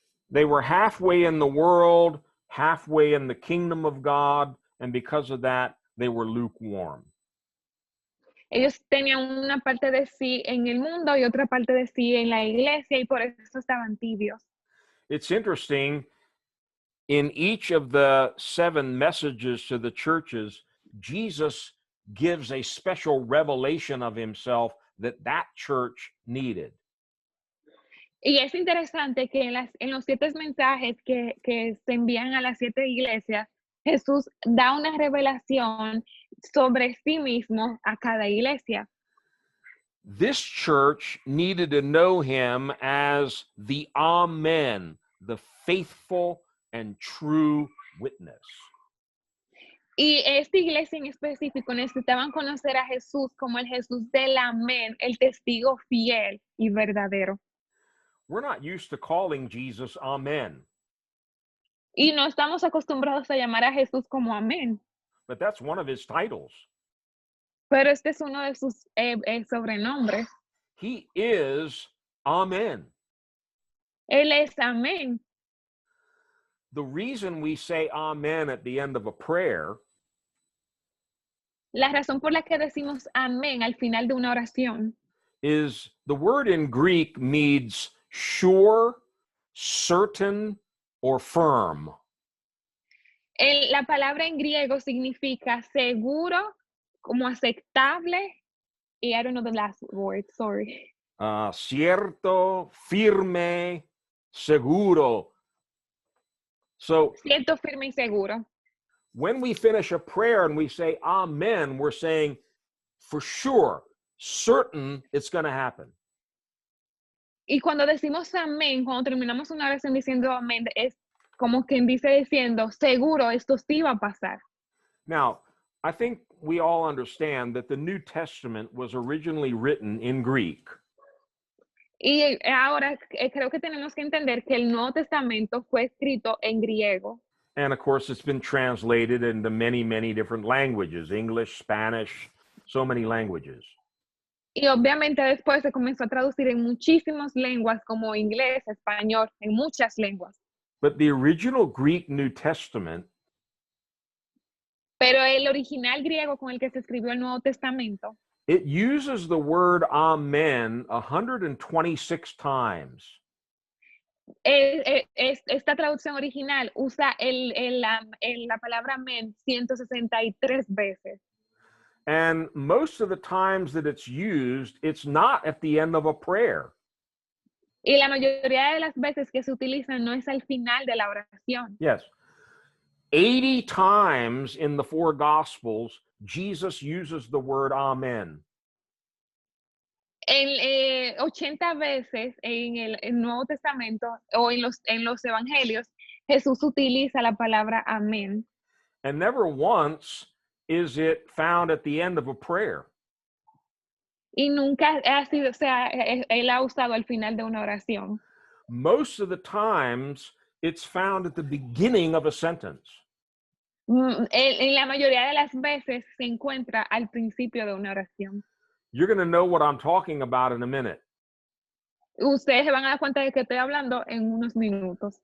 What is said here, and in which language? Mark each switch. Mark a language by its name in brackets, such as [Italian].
[English] They were halfway in the world, halfway in the kingdom of God, and because of that, they were lukewarm. [Spanish] Ellos tenían una parte de sí en el mundo y otra parte de sí en la iglesia y por eso estaban tibios. [English] It's interesting, in each of the 7 messages to the churches, Jesus gives a special revelation of himself that church needed. [Spanish] Y es interesante que en los 7 mensajes que se envían a las 7 iglesias, Jesús da una revelación sobre sí mismo a cada iglesia. [English] This church needed to know him as the Amen, the faithful and true witness. [Spanish] Y esta iglesia en específico necesitaban conocer a Jesús como el Jesús del amén, el testigo fiel y verdadero. [English] We're not used to calling Jesus Amen. [Spanish] Y no estamos acostumbrados a llamar a Jesús como amén. [English] But that's one of his titles. [Spanish] Pero este es uno de sus sobrenombres. [English] He is Amen. [Spanish] Él es amén. [English] The reason we say Amen at the end of a prayer [Spanish] La razón por la que decimos amén al final de una oración [English] is the word in Greek means sure, certain, or firm. [Spanish] La palabra en griego significa seguro, como aceptable, y [English] I don't know the last word, sorry. [Spanish] Cierto, firme, seguro. So, Cierto, firme y seguro. [English] when we finish a prayer and we say Amen, we're saying for sure, certain it's going to happen. [Spanish] Y cuando decimos amén, cuando terminamos una oración diciendo amén, es como quien dice diciendo, seguro, esto sí va a pasar. [English] Now, I think we all understand that the New Testament was originally written in Greek. [Spanish] Y ahora creo que tenemos que entender que el Nuevo Testamento fue escrito en griego. [English] And of course, it's been translated into many, many different languages, English, Spanish, so many languages. [Spanish] Y obviamente después se comenzó a traducir en muchísimas lenguas como inglés, español, en muchas lenguas. [English] But the original Greek New Testament [Spanish] Pero el original griego con el que se escribió el Nuevo Testamento, [English] it uses the word amen 126 times. [Spanish] esta traducción original usa la palabra amén 163 veces. [English] And most of the times that it's used, it's not at the end of a prayer. [Spanish] Y la mayoría de las veces que se utiliza no es al final de la oración. [English] Yes. 80 times in the four Gospels, Jesus uses the word amen. [Spanish] En 80 veces en el Nuevo Testamento o en los Evangelios, Jesús utiliza la palabra amén. [English] And never once is it found at the end of a prayer. [Spanish] Y nunca ha sido, o sea, él ha usado al final de una oración. [English] Most of the times, it's found at the beginning of a sentence. [Spanish] En la mayoría de las veces se encuentra al principio de una oración. [English] You're going to know what I'm talking about in a minute. [Spanish] Ustedes se van a dar cuenta de que estoy hablando en unos minutos.